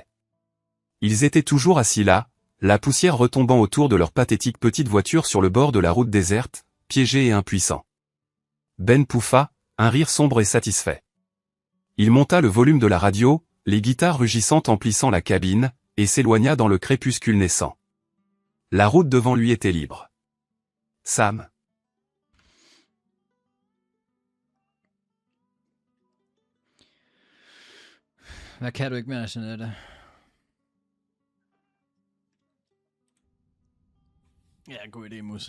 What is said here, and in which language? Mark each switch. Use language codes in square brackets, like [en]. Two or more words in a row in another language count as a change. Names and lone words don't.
[fr] Ils étaient toujours assis là, la poussière retombant autour de leur pathétique petite voiture sur le bord de la route déserte, piégés et impuissants. Ben pouffa, un rire sombre et satisfait. Il monta le volume de la radio, les guitares rugissantes emplissant la cabine, et s'éloigna dans le crépuscule naissant. La route devant lui était libre. Sam. [da] Hvad kan du ikke mere, Jeanette? Ja, god idé, Musse.